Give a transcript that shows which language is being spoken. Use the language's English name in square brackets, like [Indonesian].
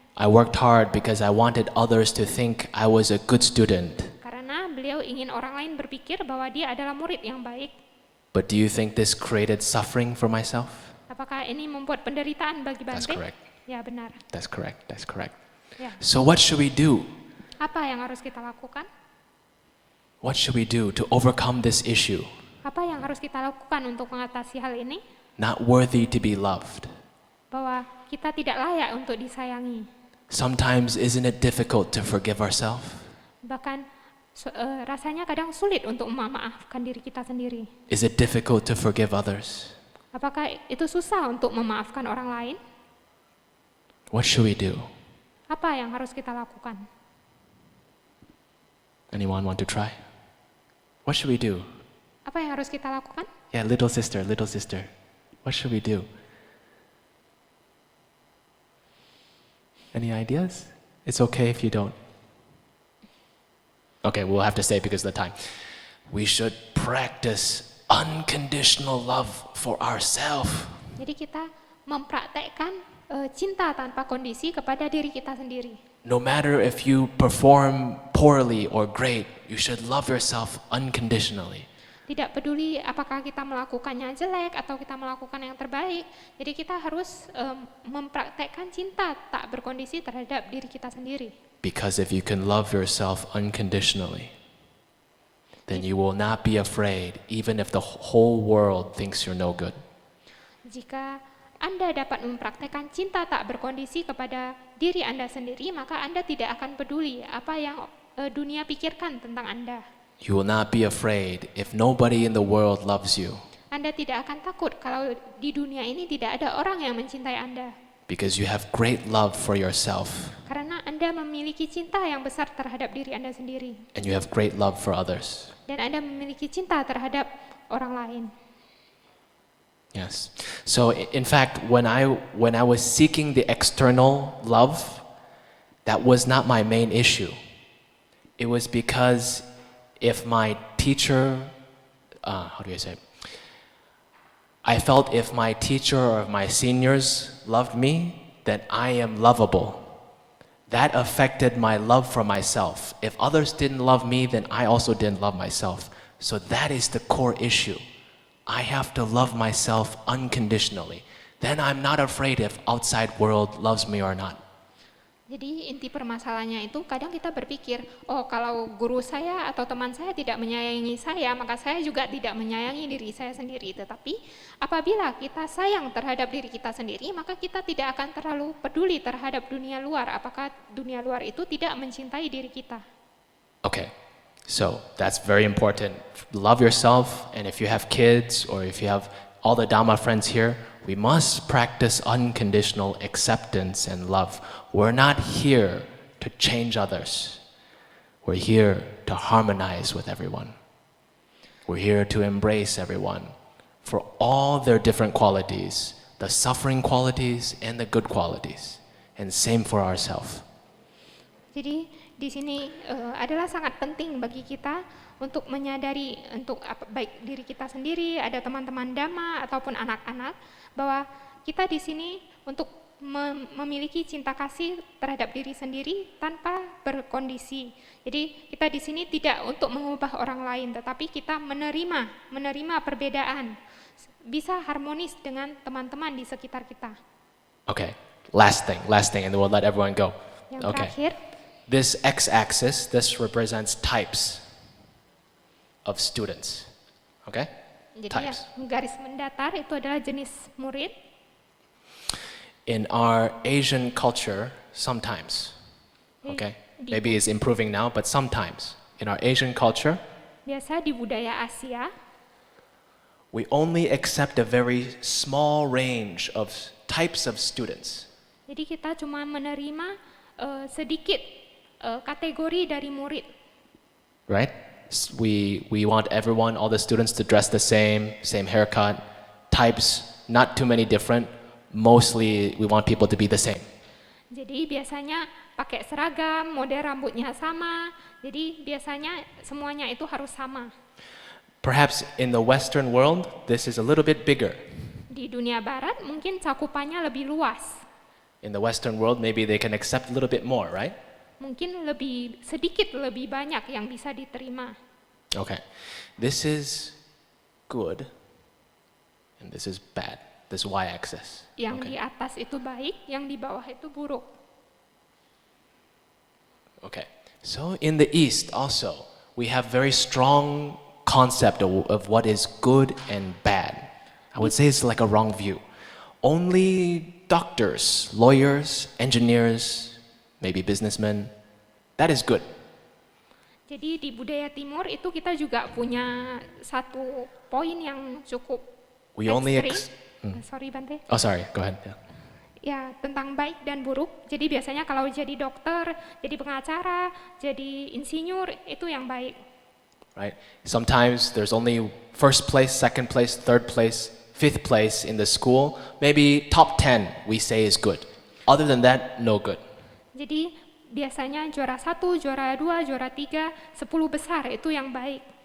[English] I worked hard because I wanted others to think I was a good student. [Indonesian] Karena beliau ingin orang lain berpikir bahwa dia adalah murid yang baik. [English] But do you think this created suffering for myself? [Indonesian] Apakah ini membuat penderitaan bagi [English] That's [Indonesian] Bante? [English] correct. [Indonesian] Ya, benar. [English] That's correct. That's correct. [Indonesian] Ya. [English] So what should we do? [Indonesian] Apa yang harus kita lakukan? [English] What should we do to overcome this issue? [Indonesian] Apa yang harus kita lakukan untuk mengatasi hal ini? [English] Not worthy to be loved. [Indonesian] Bahwa kita tidak layak untuk disayangi. [English] Sometimes isn't it difficult to forgive ourselves? [Indonesian] Bahkan rasanya kadang sulit untuk memaafkan diri kita sendiri. [English] Is it difficult to forgive others? [Indonesian] Apakah itu susah untuk memaafkan orang lain? [English] What should we do? [Indonesian] Apa yang harus kita lakukan? [English] Anyone want to try? What should we do? [Indonesian] Apa yang harus kita lakukan? [English] Yeah, little sister, little sister. What should we do? Any ideas? It's okay if you don't. Okay, we'll have to say it because of the time. We should practice unconditional love for ourselves. [Indonesian] Jadi kita mempraktekkan cinta tanpa kondisi kepada diri kita sendiri. [English] No matter if you perform poorly or great, you should love yourself unconditionally. [Indonesian] Tidak peduli apakah kita melakukannya jelek atau kita melakukan yang terbaik. Jadi kita harus mempraktekkan cinta tak berkondisi terhadap diri kita sendiri. [English] Because if you can love yourself unconditionally, then you will not be afraid even if the whole world thinks you're no good. [Indonesian] Jika Anda dapat mempraktekkan cinta tak berkondisi kepada diri Anda sendiri, maka Anda tidak akan peduli apa yang dunia pikirkan tentang Anda. [English] You will not be afraid if nobody in the world loves you, [Indonesian] Anda tidak akan takut kalau di dunia ini tidak ada orang yang mencintai Anda. [English] because you have great love for yourself [Indonesian] Karena Anda memiliki cinta yang besar terhadap diri Anda sendiri. [English] and you have great love for others. [Indonesian] Dan Anda memiliki cinta terhadap orang lain. [English] Yes. So in fact, when I was seeking the external love, that was not my main issue. It was because if my teacher, how do I say it? I felt if my teacher or my seniors loved me, then I am lovable. That affected my love for myself. If others didn't love me, then I also didn't love myself. So that is the core issue. I have to love myself unconditionally. Then I'm not afraid if outside world loves me or not. [Indonesian] Jadi inti permasalahannya itu kadang kita berpikir, oh kalau guru saya atau teman saya tidak menyayangi saya, maka saya juga tidak menyayangi diri saya sendiri. Tetapi apabila kita sayang terhadap diri kita sendiri, maka kita tidak akan terlalu peduli terhadap dunia luar. Apakah dunia luar itu tidak mencintai diri kita? [English] Okay, so that's very important. Love yourself, and if you have kids or if you have all the Dhamma friends here, we must practice unconditional acceptance and love. We're not here to change others. We're here to harmonize with everyone. We're here to embrace everyone for all their different qualities, the suffering qualities and the good qualities. And same for ourselves. [Indonesian] Jadi di sini adalah sangat penting bagi kita untuk menyadari untuk baik diri kita sendiri, ada teman-teman Dhamma ataupun anak-anak, bahwa kita di sini untuk memiliki cinta kasih terhadap diri sendiri tanpa berkondisi. Jadi kita di sini tidak untuk mengubah orang lain, tetapi kita menerima perbedaan, bisa harmonis dengan teman-teman di sekitar kita. [English] Okay, last thing, and then we'll let everyone go. [Indonesian] Yang [English] Okay. [Indonesian] terakhir, [English] This x-axis, this represents types of students. Okay? [Indonesian] jadi [English] Types. [Indonesian] yang garis mendatar itu adalah jenis murid. [English] In our Asian culture, sometimes, okay, maybe it's improving now, but sometimes in our Asian culture, [Indonesian] Biasa di budaya Asia, [English] we only accept a very small range of types of students. [Indonesian] jadi kita cuma menerima sedikit kategori dari murid. [English] Right? We want everyone, all the students to dress the same haircut, types, not too many different. Mostly we want people to be the same. [Indonesian] Jadi biasanya pakai seragam, model rambutnya sama. Jadi biasanya semuanya itu harus sama. [English] Perhaps in the Western world, this is a little bit bigger. [Indonesian] Di dunia barat mungkin cakupannya lebih luas. [English] In the Western world, maybe they can accept a little bit more, right? [Indonesian] Mungkin sedikit lebih banyak yang bisa diterima. [English] Okay. This is good, and this is bad. This y-axis. [Indonesian] Yang [English] Okay. [Indonesian] di atas itu baik, yang di bawah itu buruk. [English] Okay. So in the East also, we have very strong concept of what is good and bad. I would say it's like a wrong view. Only doctors, lawyers, engineers, maybe businessmen, that is good. [Indonesian] Jadi di budaya timur itu kita juga punya satu poin yang cukup [English] We only [Indonesian] ekstrim. [English] Sorry [Indonesian] Bante. [English] Oh, sorry. Go ahead. Yeah. [Indonesian] Ya, tentang baik dan buruk. Jadi biasanya kalau jadi dokter, jadi pengacara, jadi insinyur, itu yang baik. [English] Right? Sometimes there's only first place, second place, third place, fifth place in the school. Maybe top 10 we say is good. Other than that, no good. [Indonesian] Jadi biasanya juara 1, juara 2, juara 3, 10 besar itu yang baik.